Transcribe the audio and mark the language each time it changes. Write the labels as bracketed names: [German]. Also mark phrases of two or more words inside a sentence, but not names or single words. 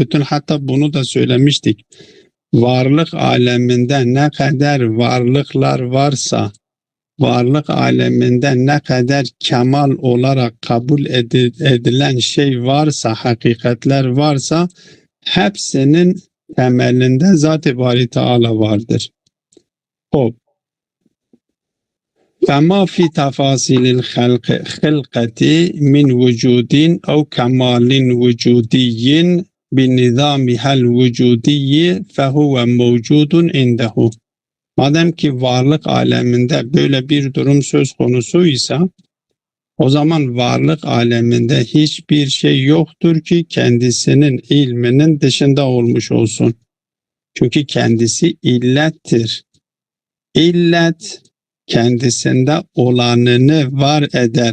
[Turkish] Bütün hatta bunu da söylemiştik. Varlık aleminde ne kadar varlıklar varsa, varlık aleminde ne kadar kemal olarak kabul edilen şey varsa, hakikatler varsa hepsinin temelinde Zat-ı Bari Teala vardır. [Arabic] O فما في تفاصيل الخلقة من وجود أو كمال وجودي بنظامها الوجودي فهو موجود عنده. [Turkish] Madem ki varlık aleminde böyle bir durum söz konusuysa, o zaman varlık aleminde hiçbir şey yoktur ki kendisinin ilminin dışında olmuş olsun. Çünkü kendisi illettir. İllet kendisinde olanını var eder.